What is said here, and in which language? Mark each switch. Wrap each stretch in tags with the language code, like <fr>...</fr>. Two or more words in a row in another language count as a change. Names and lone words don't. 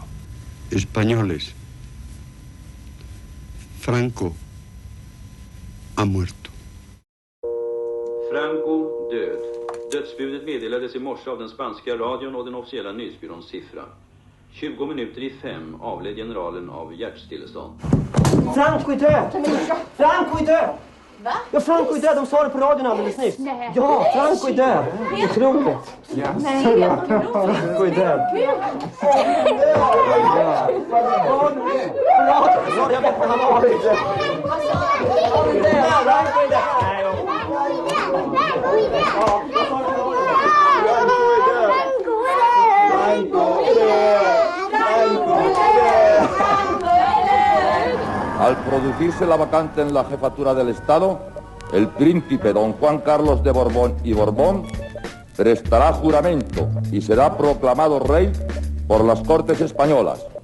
<es>Españoles, Franco ha muerto.</es> <sv>Franco död. Dödsbudet meddelades i morse av den spanska radion och den officiella nyhetsbyråns siffra. 20 minuter i 5 avled generalen av hjärtstillestånd. Franco är död! Franco är död! Va? Ja, Franco är död. De sa det på radion alldeles nyss. Nej. Ja, Franco är död. Otroligt. Ja. Nej, Franco är död. Förlåt, jag vet inte, han var inte. Franco är död.</sv> <es>Al producirse la vacante en la jefatura del Estado, el príncipe don Juan Carlos de Borbón y Borbón prestará juramento y será proclamado rey por las Cortes españolas.</es>